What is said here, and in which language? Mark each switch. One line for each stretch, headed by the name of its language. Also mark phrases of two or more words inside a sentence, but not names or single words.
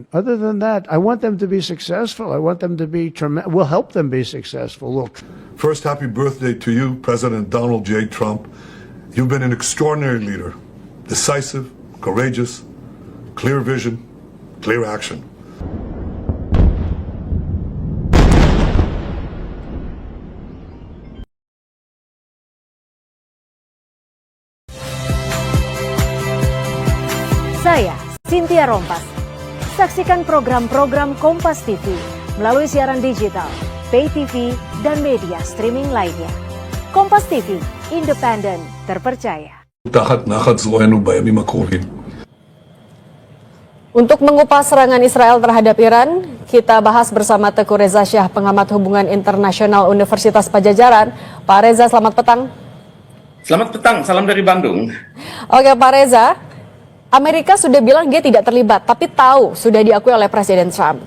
English: Other than that, I want them to be successful. I want them to be tremendous. We'll help them be successful. Look. First, happy birthday to you, President Donald J. Trump. You've been an extraordinary leader, decisive, courageous, clear vision, clear action.
Indonesian: Saya, Cynthia Rompas. Saksikan program-program Kompas TV melalui siaran digital,
English: pay TV,
Indonesian: dan media streaming lainnya. Kompas TV, independen, terpercaya.
Hebrew: תחת נחת זרוענו בימים הקרובים.
Indonesian: Untuk mengupas serangan Israel terhadap Iran, kita bahas bersama Teguh Reza Syah, pengamat hubungan internasional Universitas Pajajaran. Pak Reza, selamat petang. Selamat petang, salam dari Bandung. Oke Pak Reza, Amerika sudah bilang dia tidak terlibat, tapi tahu sudah diakui oleh Presiden Trump.